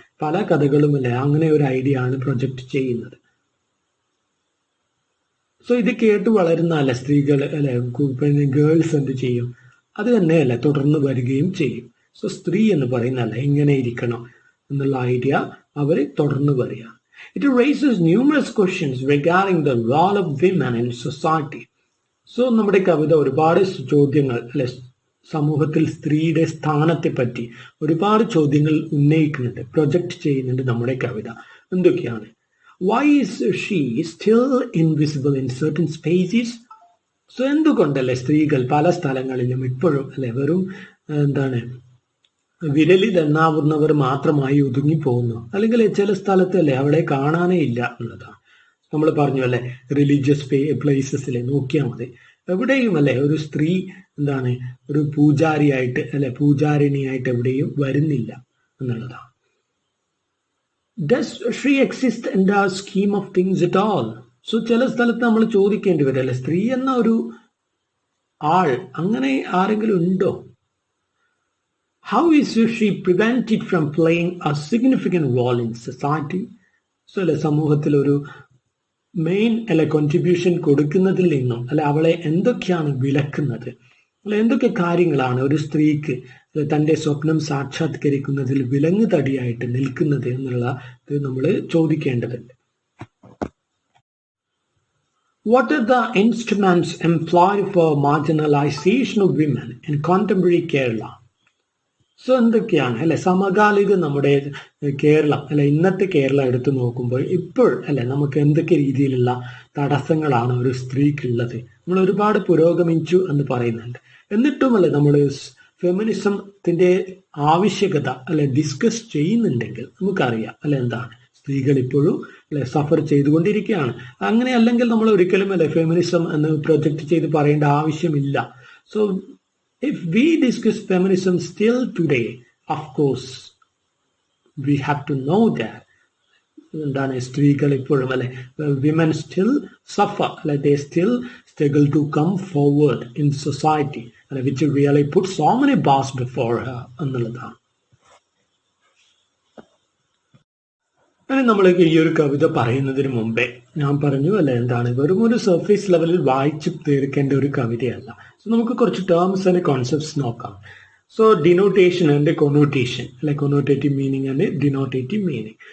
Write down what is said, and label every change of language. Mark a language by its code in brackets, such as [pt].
[ml] പല കഥകളും അല്ലെ അങ്ങനെ ഒരു ഐഡിയ ആണ് പ്രൊജക്റ്റ് ചെയ്യുന്നത്. സോ ഇത് കേട്ട് വളരുന്ന അല്ല സ്ത്രീകൾ അല്ലെ, പിന്നെ ഗേൾസ് എന്ത് ചെയ്യും, അത് തന്നെ അല്ലെ തുടർന്ന് വരികയും ചെയ്യും. സോ സ്ത്രീ എന്ന് പറയുന്നല്ല ഇങ്ങനെ ഇരിക്കണം എന്നുള്ള ഐഡിയ അവർ തുടർന്ന് വരിക. [en] It raises numerous questions regarding the role of women in society. [ml] So നമ്മുടെ കവിത ഒരുപാട് ചോദ്യങ്ങൾ അല്ലെ, സമൂഹത്തിൽ സ്ത്രീയുടെ സ്ഥാനത്തെ പറ്റി ഒരുപാട് ചോദ്യങ്ങൾ ഉന്നയിക്കുന്നുണ്ട്, പ്രൊജക്റ്റ് ചെയ്യുന്നുണ്ട് നമ്മുടെ കവിത. എന്തൊക്കെയാണ്? [en] Why is she still invisible in certain spaces? [ml] So എന്തുകൊണ്ടല്ലേ സ്ത്രീകൾ പല സ്ഥലങ്ങളിലും ഇപ്പോഴും അല്ലെ വെറും എന്താണ് വിരലിൽ എണ്ണാവുന്നവർ മാത്രമായി ഒതുങ്ങി പോകുന്നു, അല്ലെങ്കിൽ ചില സ്ഥലത്ത് അല്ലെ അവളെ കാണാനേ ഇല്ല എന്നുള്ളതാണ്. നമ്മൾ പറഞ്ഞു അല്ലെ, റിലീജിയസ് പ്ലേസസിൽ നോക്കിയാൽ മതി, എവിടെയും അല്ലെ ഒരു സ്ത്രീ എന്താണ് ഒരു പൂജാരിയായിട്ട് അല്ലെ പൂജാരിണിയായിട്ട് എവിടെയും വരുന്നില്ല എന്നുള്ളതാണ്. [en] Does she exist in the scheme of things at all? [ml] So ചില സ്ഥലത്ത് നമ്മൾ ചോദിക്കേണ്ടി വരും അല്ലെ, സ്ത്രീ എന്ന ഒരു ആൾ അങ്ങനെ ആരെങ്കിലും ഉണ്ടോ? [en] How is she prevented from playing a significant role in society? [ml] So അല്ലെ സമൂഹത്തിൽ ഒരു മെയിൻ അല്ലെ കോൺട്രിബ്യൂഷൻ കൊടുക്കുന്നതിൽ നിന്നും അല്ലെ അവളെ എന്തൊക്കെയാണ് വിലക്കുന്നത്, അല്ലെ എന്തൊക്കെ കാര്യങ്ങളാണ് ഒരു സ്ത്രീക്ക് തന്റെ സ്വപ്നം സാക്ഷാത്കരിക്കുന്നതിൽ വിലങ്ങ് തടിയായിട്ട് നിൽക്കുന്നത് എന്നുള്ളത് നമ്മൾ ചോദിക്കേണ്ടതുണ്ട്. [en] What are the instruments employed for marginalization of women in contemporary Kerala? [ml] So എന്തൊക്കെയാണ് അല്ലെ സമകാലിക നമ്മുടെ കേരളം അല്ലെ ഇന്നത്തെ കേരളം എടുത്തു നോക്കുമ്പോൾ ഇപ്പോൾ അല്ലെ നമുക്ക് എന്തൊക്കെ രീതിയിലുള്ള തടസ്സങ്ങളാണ് ഒരു സ്ത്രീക്കുള്ളത്. നമ്മൾ ഒരുപാട് പുരോഗമിച്ചു എന്ന് പറയുന്നുണ്ട്, എന്നിട്ടും അല്ലെ നമ്മൾ ഫെമിനിസത്തിന്റെ ആവശ്യകത അല്ലെ ഡിസ്കസ് ചെയ്യുന്നുണ്ടെങ്കിൽ നമുക്കറിയാം അല്ലെ എന്താണ്, സ്ത്രീകൾ ഇപ്പോഴും അല്ലെ സഫർ ചെയ്തുകൊണ്ടിരിക്കുകയാണ്. അങ്ങനെ അല്ലെങ്കിൽ നമ്മൾ ഒരിക്കലും അല്ലെ ഫെമിനിസം എന്ന് പ്രൊജക്ട് ചെയ്ത് പറയേണ്ട ആവശ്യമില്ല. [en] so if we discuss feminism still today, of course we have to know that [ml] എന്താണ് സ്ത്രീകൾ ഇപ്പോഴും അല്ലെ [en] women still suffer അല്ലെ, they still struggle to come forward in society അല്ലെ, which really put so many bars before her [ml] എന്നുള്ളതാണ്. അങ്ങനെ നമ്മൾ ഈ ഒരു കവിത പറയുന്നതിന് മുമ്പേ ഞാൻ പറഞ്ഞു അല്ലെ എന്താണ് വെറും ഒരു സർഫേസ് ലെവലിൽ വായിച്ച് തീർക്കേണ്ട ഒരു കവിതയല്ല. [en] so [ml] നമുക്ക് കുറച്ച് [en] terms and concepts [ml] നോക്കാം. [en] So denotation and connotation അല്ലെ, connotative meaning and denotative meaning.